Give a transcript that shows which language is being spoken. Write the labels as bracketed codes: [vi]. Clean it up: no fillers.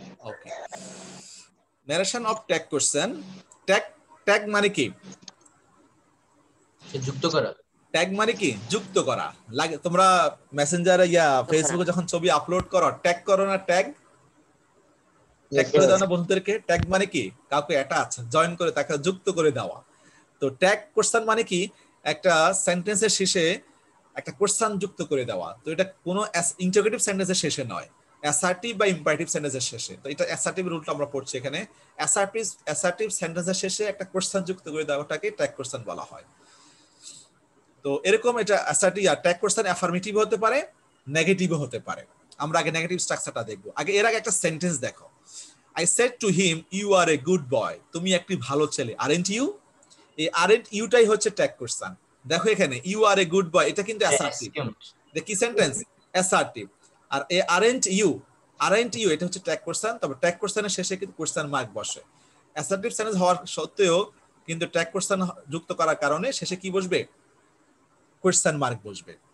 [bn] Okay, [en] narration of tag question, [bn] tag মানে কি, যুক্ত করা, ট্যাগ মানে কি, যুক্ত করা। লাগে তোমরা মেসেঞ্জারে ইয়া ফেসবুকে যখন ছবি আপলোড করো ট্যাগ করো না, ট্যাগ করে দাও না বন্ধুদেরকে। ট্যাগ মানে কি, কাউকে অ্যাটাচ জয়েন করে তাকে যুক্ত করে দেওয়া। তো ট্যাগ কোশ্চেন মানে কি, একটা সেন্টেন্সের শেষে একটা কোশ্চেন যুক্ত করে দেওয়া। তো এটা কোনো ইন্টারোগেটিভ সেন্টেন্সের শেষে নয়, অ্যাসার্টিভ বা ইম্পারেটিভ সেন্টেন্সের শেষে। তো এটা অ্যাসার্টিভ রুলটা আমরা পড়ছি এখানে। অ্যাসার্টিভ সেন্টেন্সের শেষে একটা কোশ্চেন যুক্ত করে দেওয়াটাকে ট্যাগ কোশ্চেন বলা হয়। তো এরকম এটা অ্যাসার্টিভ আর ট্যাগ কোশ্চেন অ্যাফার্মেটিভ হতে পারে, নেগেটিভও হতে পারে। আমরা আগে নেগেটিভ স্ট্রাকচারটা দেখব। আগে এর আগে একটা সেন্টেন্স দেখো, [en] I said to him you are a good boy, [bn] তুমি একটি ভালো ছেলে, [en] aren't you? [bn] এই [en] aren't you [bn] টাই হচ্ছে ট্যাগ কোশ্চেন। দেখো এখানে [en] you are a good boy, [bn] এটা কিন্তু অ্যাসার্টিভ, এটা কি সেন্টেন্স, অ্যাসার্টিভ। আর এই [en] aren't you [bn] এটা হচ্ছে ট্যাগ কোশ্চেন। তবে ট্যাগ কোশ্চেনের শেষে কিন্তু কোশ্চেন মার্ক বসে। অ্যাসার্টিভ সেন্টেন্স হওয়ার সত্ত্বেও কিন্তু ট্যাগ কোশ্চেন যুক্ত করার কারণে শেষে কি বসবে, কোশ্চেন মার্ক বসবে।